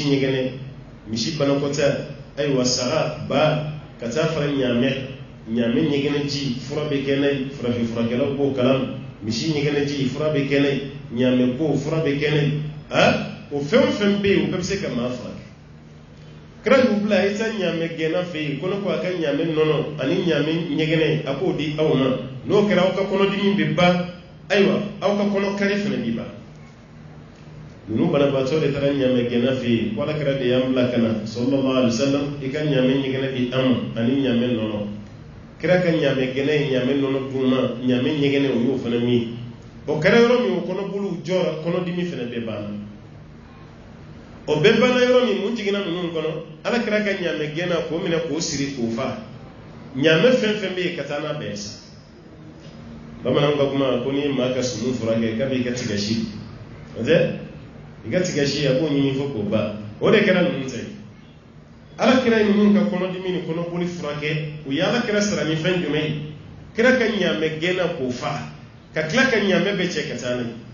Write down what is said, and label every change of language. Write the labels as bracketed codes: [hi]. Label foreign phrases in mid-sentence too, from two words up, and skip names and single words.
[bm] ɲɛgɛnɛ misi banakɔta ayiwa saga ba ka taa fara ɲaamɛ ɲɛgɛnɛ ji fura bɛ kɛ n'a ye farafin furakɛlaw b'o kalan misi ɲɛgɛnɛ ji fura bɛ kɛ n'a ye ɲaamɛ bo fura bɛ kɛ n'a ye o fɛn o fɛn bɛ yen o bɛɛ bɛ se ka maa furakɛ kira y'u bila a ye taa ɲaamɛ gɛnna fɛ yen ko ne ko a ka ɲaamɛ nɔnɔ ani ɲaamɛ ɲɛgɛnɛ a k'o di aw ma n'o kɛra aw ka kɔnɔdimi bɛ ban ayiwa aw ka kɔnɔ kari fana bɛ ban ninnu banabaatɔ de taara ɲaamɛ gɛnna fɛ yen ko ala kira de y'an bila ka na [ar] صلى الله عليه وسلم [bm] i ka ɲaamɛ ɲɛgɛnɛ di an ma ani ɲaamɛ nɔnɔ kira ka ɲaamɛ gɛnna ye ɲaamɛ nɔnɔ dun ma ɲaamɛ ɲɛgɛnɛ o y'o fana min o kɛra yɔrɔ min o kɔnɔbolow jɔra kɔnɔdimi fana bɛ banna o bɛɛ banna yɔrɔ min mun jiginna ninnu kɔnɔ ala kira ka ɲaamɛ gɛnna k'o minɛ k'o siri k'o fa ɲaamɛ fɛn fɛn bɛ yen ka taa n'a bɛɛ sa bamananw ka kuma ko n'i ye maa ka sumu furakɛ k'a b'i ka tigasi o tɛ i ka tigasi a b'o ɲini fo k'o ban o de kɛra ninnu ta ye ala kira ye ninnu ka kɔnɔdimi ni kɔnɔboli furakɛ u ye ala kira sara ni fɛn jumɛn ye kira ka ɲaamɛ gɛnna k'o fa ka tila ka ɲaamɛ bɛɛ cɛ ka taa n'a ye